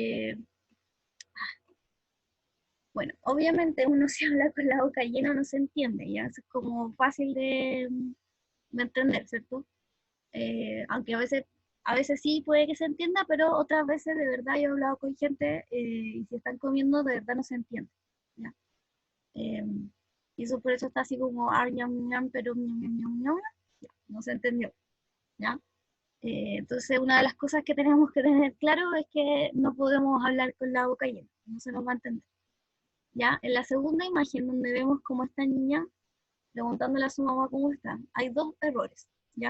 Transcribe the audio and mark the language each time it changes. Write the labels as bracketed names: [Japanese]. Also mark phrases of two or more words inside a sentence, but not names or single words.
[Spanish] Bueno, obviamente uno si habla con la boca llena no se entiende, ya eso es como fácil de entender, ¿cierto? Aunque a veces sí puede que se entienda, pero otras veces de verdad yo he hablado con gente y si están comiendo de verdad no se entiende. ¿Ya? Eh, y eso por eso está así como ñam, ñam, pero ñam, ñam, ñam, ñam, ya, no se entendió. ¿Ya? Entonces una de las cosas que tenemos que tener claro es que no podemos hablar con la boca llena, no se nos va a entender. ¿Ya? En la segunda imagen donde vemos como esta niña preguntándole a su mamá cómo está, hay dos errores, ¿ya?